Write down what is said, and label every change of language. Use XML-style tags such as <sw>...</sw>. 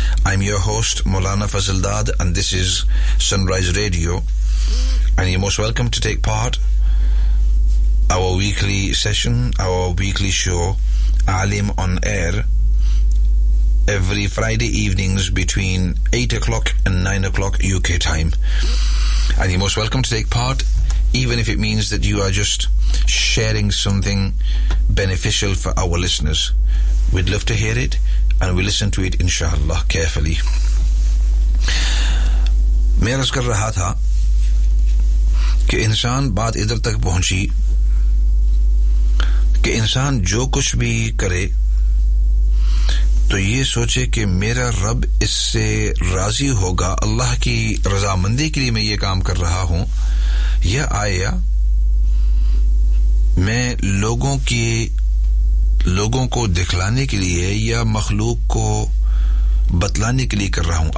<en>I am your host Maulana Fazal Dad and this is Sunrise Radio and you most welcome to take part our weekly session our weekly show Alam on air every Friday evenings between 8 o'clock and 9 o'clock U K time and you most welcome to take part even if it means that you are just sharing something beneficial for our listeners. We'd love to hear it, and we listen to it, inshallah, carefully.</en> <ur>میں عرض کر رہا تھا کہ انسان بات ادھر تک پہنچی کہ انسان جو کچھ بھی کرے تو یہ سوچے کہ میرا رب اس سے راضی ہوگا, اللہ کی رضا مندی کے لیے میں یہ کام کر رہا ہوں, یہ آیا میں لوگوں کو دکھلانے کے لیے یا مخلوق کو بتلانے کے لیے کر رہا ہوں.</ur>